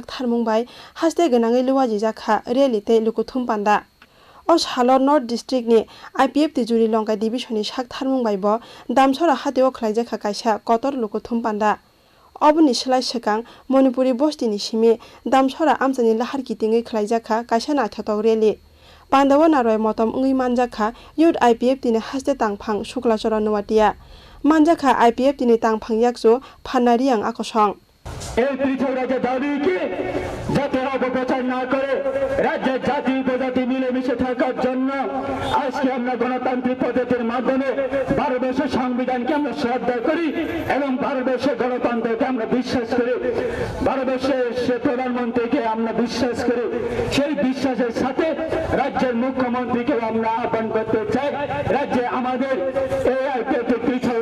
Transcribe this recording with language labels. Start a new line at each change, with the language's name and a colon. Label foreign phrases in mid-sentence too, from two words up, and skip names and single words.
Kok Borok: tharmung bai haste gwnangui luwaji jakha rally tei lokothum panda O salo North District ni IPF ti juri Longkai Division ni sak tharmung bai bo Damchharra hateo khlaijaka kaisa kotor lokothum panda oboni slai sekang Manipuri bosti ni simi Damchharra amchani lahar kitingui khlaijaka kaisa naithotok rally Pandawa naroi motom ungui manjaka youth IPF tini haste tangphang suklachora nuwatia manjaka IPF tini tangphang yakso phanari ang akosong
Bangla: এই পৃথক রাজ্যের দাবি কি যাতে অপপ্রচার না করে রাজ্যের জাতি উপজাতি মিলেমিশে থাকার জন্য আজকে আমরা গণতান্ত্রিক পদ্ধতির মাধ্যমে ভারতবর্ষের সংবিধানকে আমরা শ্রদ্ধা করি এবং ভারতবর্ষের গণতন্ত্রকে আমরা বিশ্বাস করি ভারতবর্ষের প্রধানমন্ত্রীকে আমরা বিশ্বাস করি সেই বিশ্বাসের সাথে রাজ্যের মুখ্যমন্ত্রীকে আমরা আহ্বান করতে চাই রাজ্যে আমাদের এই পৃথক